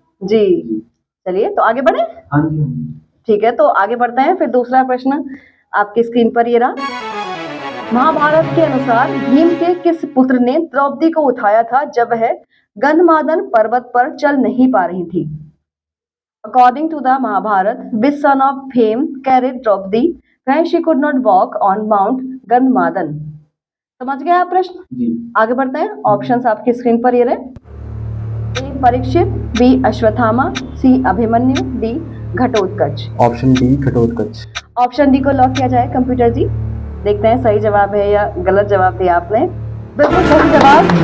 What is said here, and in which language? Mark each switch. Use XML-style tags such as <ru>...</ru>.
<hi>जी, चलिए तो आगे बढ़े. हाँ जी. ठीक है, तो आगे बढ़ते हैं. फिर दूसरा प्रश्न आपकी स्क्रीन पर ये रहा. महाभारत के अनुसार भीम के किस पुत्र ने द्रौपदी को उठाया था जब वह गंधमादन पर्वत पर चल नहीं पा रही थी?</hi> <en>According to the Mahabharat, which son of Bhim carried Draupadi when she could not walk on Mount Gandhamadan?</en> <hi>समझ गए आप प्रश्न? जी. आगे बढ़ते हैं. ऑप्शंस आपकी स्क्रीन पर ये रहे. ए परीक्षित, बी अश्वत्थामा, सी Abhimanyu, D Ghatotkacha. Option D Ghatotkacha. Option D को लॉक किया जाए कंप्यूटर जी. देखते हैं सही जवाब है या गलत जवाब दिया आपने. बिल्कुल सही जवाब.</hi>